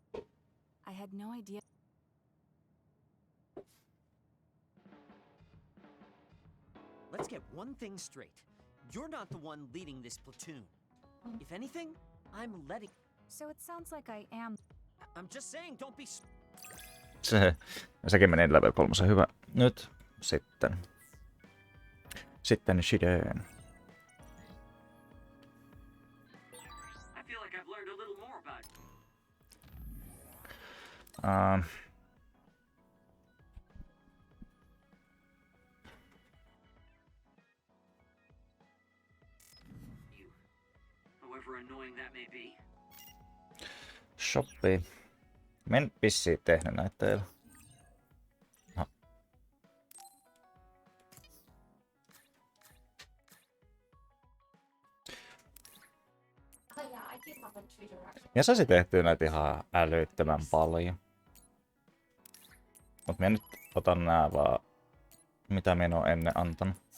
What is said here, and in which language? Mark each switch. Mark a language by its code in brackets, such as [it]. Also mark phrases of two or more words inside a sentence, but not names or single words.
[en] I had no idea... Let's get one thing straight. You're not the one leading this platoon. If anything, I'm letting... So it sounds like I am... I'm just saying, don't be... [fi] Sekin meni level 3. Hyvä. Nyt sitten. Sitten Shiden. [en] I feel like I've learned a little more about it. You, however annoying that may be. [fi] Sopii. Mä en vissiin tehnyt näitä teillä. [en] Oh yeah, I did have a Twitter actually. [fi] Ja saisi tehtyä näitä ihan älyttömän paljon. Mut mä nyt otan nää vaan, mitä mä en oo ennen antanut.